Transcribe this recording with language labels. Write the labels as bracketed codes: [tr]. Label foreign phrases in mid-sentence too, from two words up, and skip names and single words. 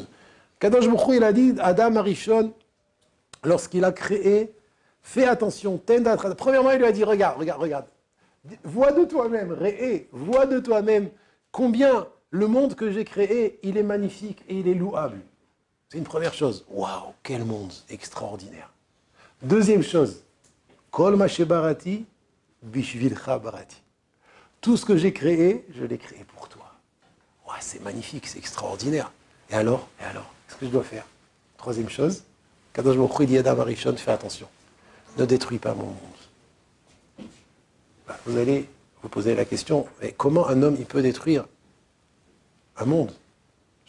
[he] קדוש ברוך הוא, [fr] il a dit, [he] אדם הראשון, [fr] lorsqu'il a créé, fais attention, tenda. Premièrement, il lui a dit, regarde. Vois de toi-même, vois de toi-même combien le monde que j'ai créé, il est magnifique et il est louable. C'est une première chose. Waouh, quel monde extraordinaire. Deuxième chose, [he] כל מה שבראתי בשבילך בראתי. [fr] Tout ce que j'ai créé, je l'ai créé pour toi. Ouais, c'est magnifique, c'est extraordinaire. Et alors, qu'est-ce que je dois faire? Troisième chose, [he] קדוש ברוך הוא [fr] dit à [he] אדם הראשון, [fr] fais attention, ne détruis pas mon monde. Vous allez vous poser la question, mais comment un homme il peut détruire un monde?